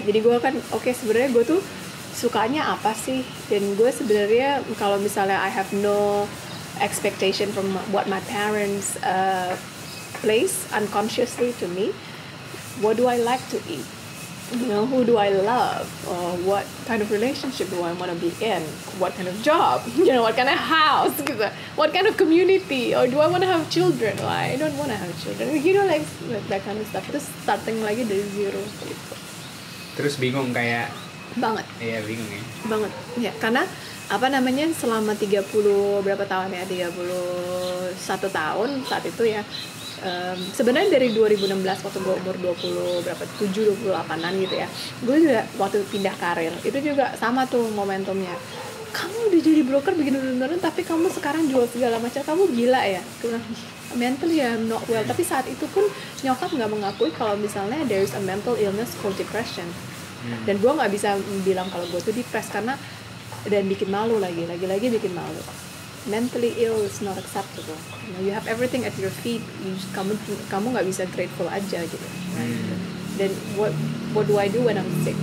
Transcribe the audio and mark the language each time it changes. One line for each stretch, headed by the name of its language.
Indonesian: Jadi gue kan sebenarnya gue tuh sukanya apa sih, dan gue sebenarnya kalau misalnya
English: I have no expectation from what my parents place unconsciously to me, what do I like to eat, who do I love, or what kind of relationship do I want to be in, what kind of job, what kind of house, what kind of community, or do I want to have children? Well, I don't want to have children, like that kind of stuff.
Indonesian: Terus starting lagi dari zero gitu. Terus bingung kayak banget. Iya, bingung ya. Banget. Ya, karena apa namanya, selama 30 berapa tahun ya, 31 tahun saat itu ya. Sebenarnya dari 2016 waktu gue umur 20 berapa 28-an gitu ya, gue juga waktu pindah karir itu juga sama tuh momentumnya. Kamu udah jadi broker begini tapi kamu sekarang jual segala macam, kamu gila ya.
English: Mentally I'm not well.
Indonesian: Tapi saat itu pun nyokap nggak mengakui kalau misalnya
English: there is a mental illness called depression.
Indonesian: Dan gue nggak bisa bilang kalau gue tuh depressed karena, dan bikin malu lagi bikin malu.
English: Mentally ill is not acceptable. You have everything at your feet.
Indonesian: Kamu nggak bisa grateful aja gitu.
English: Dan what do I do when I'm sick?